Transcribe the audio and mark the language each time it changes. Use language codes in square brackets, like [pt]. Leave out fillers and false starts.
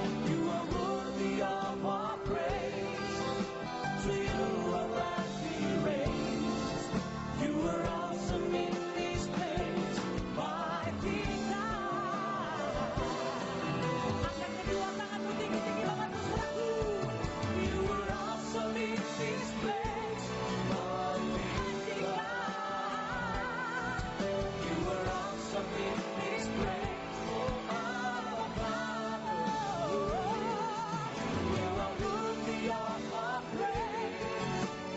[en] You are worthy of our praise. To you our life we raise. You are awesome in this place, mighty God. [id] Angkat kedua tanganmu tinggi-tinggi banget saudaraku. [en] You are awesome in this place, mighty God. You are awesome in this place, our Father. You are worthy of our praise.